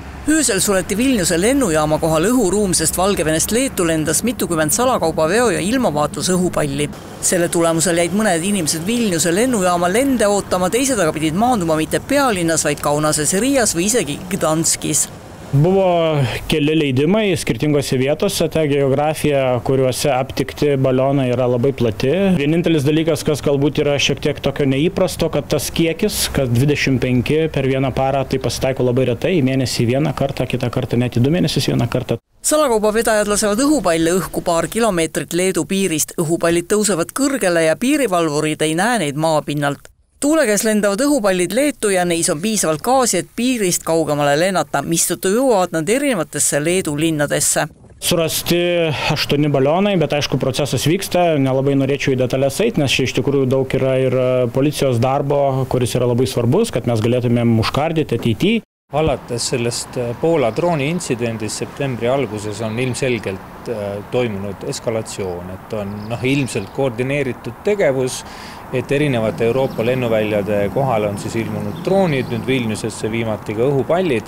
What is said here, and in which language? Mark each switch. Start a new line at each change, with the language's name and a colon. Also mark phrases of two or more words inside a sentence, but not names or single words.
Estonian: Öösel suleti Vilniuse lennujaama kohal õhuruum, sest Valgevenest Leetu lendas mitukümmend salakaubaveo ja ilmavaatlus õhupalli. Selle tulemusel jäid mõned inimesed Vilniuse lennujaama lende ootama, teised aga pidid maanduma mitte pealinnas, vaid Kaunases, Riias või isegi Gdanskis.
Lithuanian: Buvo keli leidimai skirtingose vietose, ta geografija, kuriuose aptikti balionai yra labai plati. Vienintelis dalykas, kas galbūt yra šiek tiek tokio neįprasto, kad tas kiekis, kad 25 per vieną parą, tai pasitaiko labai retai, mėnesį vieną kartą, kitą kartą net į 2 mėnesius vieną kartą.
Estonian: Salakaubavedajad lasevad õhupalle õhku paar kilomeetrit Leedu piirist. Õhupallid tõusevad kõrgele ja piirivalvurid ei näe neid maapinnalt. Tuule käes lendavad õhupallid Leetu ja neis on piisavalt gaasi, et piirist kaugemale lennata, mistõttu jõuavad nad erinevatesse Leedu linnadesse.
Lithuanian: Surasti 8 balionai, bet aišku procesas vyksta, nelabai norėčiau į detalės eiti, nes iš tikrųjų daug yra ir policijos darbo, kuris yra labai svarbus, kad mes galėtumėm užkardyti ateityje.
Estonian: Alates sellest Poola drooni intsidendist septembri alguses on ilmselgelt toimunud eskalatsioon, et on ilmselt koordineeritud tegevus, et erinevate Euroopa lennuväljade kohal on siis ilmunud droonid, nüüd Vilniusesse viimati ka õhupallid.